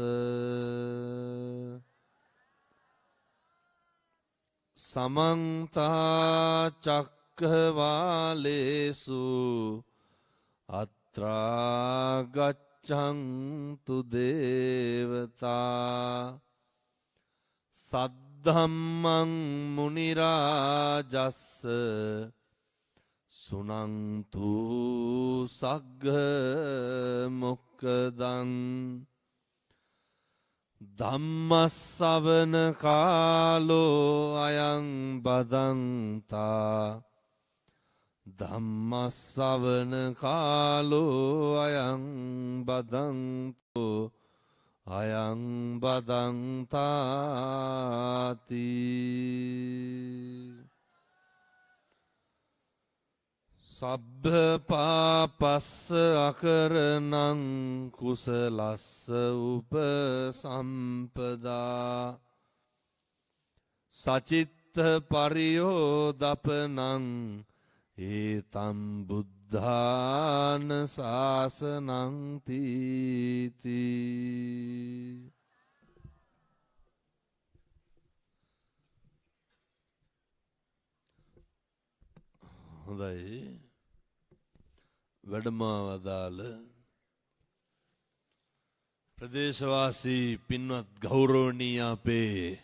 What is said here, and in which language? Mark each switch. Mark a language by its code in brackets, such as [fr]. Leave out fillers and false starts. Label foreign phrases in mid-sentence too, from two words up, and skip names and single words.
[pi] සමන්ත චක්ඛවාලේසු අත්‍රා ගච්ඡන්තු දේවතා සද්ධම්මං මුනි රාජස්ස සුනන්තු සග්ග මොක්ඛදං. ධම්මස්සවන කාලෝ අයං බදන්තා. ධම්මස්සවන කාලෝ අයං බදන්තෝ අයං බදන්තාති. සබ්බ පාපස්ස අකරණං කුසලස්ස උපසම්පදා සචිත්ත පරියෝදපනං ඒතම් බුද්ධාන ශාසනං තීති. [si] හොඳයි. වැඩමවදාල ප්‍රදේශවාසී පින්වත් ගෞරවනීය අපේ